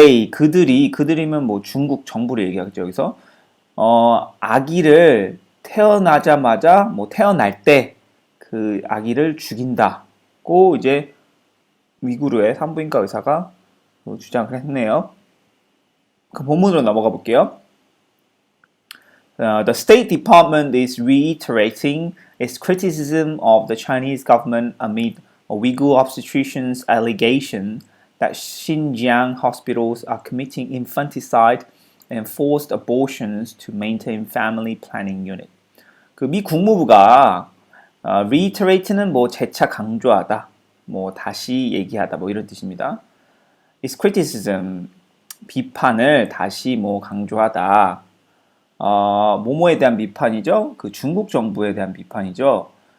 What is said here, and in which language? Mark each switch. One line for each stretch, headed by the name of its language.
Korean: 그들이면 중국 정부를 얘기하겠죠, 여기서. 아기를 태어나자마자 태어날 때 아기를 죽인다고 이제 위구르의 산부인과 의사가 주장을 했네요. 본문으로 넘어가 볼게요.
English: The State Department is reiterating its criticism of the Chinese government amid Uyghur obstetricians' allegation that Xinjiang hospitals are committing infanticide and forced abortions to maintain family planning unit.
Korean: 미 국무부가 reiterate는 재차 강조하다, 다시 얘기하다, 이런 뜻입니다. Its criticism, 비판을 다시 강조하다. 뭐뭐에 대한 비판이죠. 중국 정부에 대한 비판이죠.